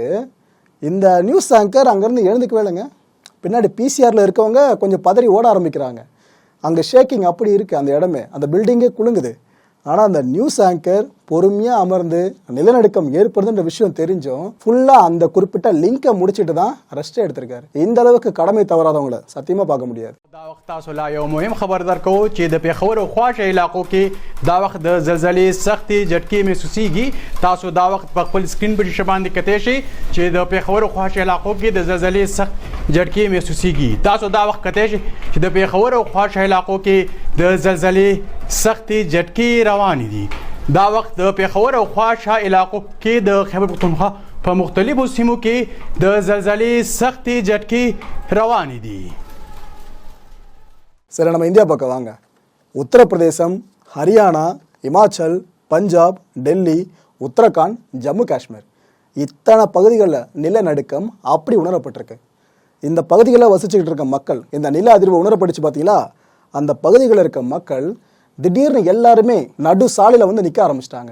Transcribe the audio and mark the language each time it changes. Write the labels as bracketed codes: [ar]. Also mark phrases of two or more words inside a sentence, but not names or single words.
[ta] இந்த [en] news anchor [ta] அங்கேருந்து எழுந்துக்கவே இல்லைங்க. பின்னாடி பிசிஆரில் இருக்கவங்க கொஞ்சம் பதறி ஓட ஆரம்பிக்கிறாங்க. அங்கே ஷேக்கிங் அப்படி இருக்குது, அந்த இடமே, அந்த பில்டிங்கே குலுங்குது. ஆனால் அந்த [en] news anchor [ta] பொறுமையாக அமர்ந்து நிலநடுக்கம் ஏற்படுதுன்ற விஷயம் தெரிஞ்சும் ஃபுல்லாக அந்த குறிப்பிட்ட லிங்கை முடிச்சுட்டு தான் ரெஸ்ட் எடுத்திருக்காரு. இந்த அளவுக்கு கடமை தவறாதவங்களை சத்தியமாக பார்க்க முடியாது. [ps] مهم خبر درکو چې د پیښور او خواشه علاقو کې دا وخت د زلزلې سختي جټکې محسوسيږي. تاسو دا وخت په خپل سکرین پر باندې کته شي چې د پیښور او خواشه علاقو کې د زلزلې سخت جټکې محسوسيږي. تاسو دا وخت کته شي چې د پیښور او خواشه علاقو کې د زلزلې سختي جټکې روان دي. دا وخت د پیښور او خواشه علاقو کې د خیبر پختونخوا په مختلفو سیمو کې د زلزلې سختي جټکې روان دي. [ta] சரி, நம்ம இந்தியா பக்கம் வாங்க. உத்தரப்பிரதேசம், ஹரியானா, இமாச்சல், பஞ்சாப், டெல்லி, உத்தரகாண்ட், ஜம்மு காஷ்மீர், இத்தனை பகுதிகளில் நிலநடுக்கம் அப்படி உணரப்பட்டிருக்கு. இந்த பகுதிகளில் வசிச்சுக்கிட்டு இருக்க மக்கள் இந்த நில அதிர்வு உணரப்பட்டுச்சு பார்த்தீங்களா, அந்த பகுதிகளில் இருக்க மக்கள் திடீர்னு எல்லாருமே நடு சாலையில் வந்து நிற்க ஆரம்பிச்சிட்டாங்க.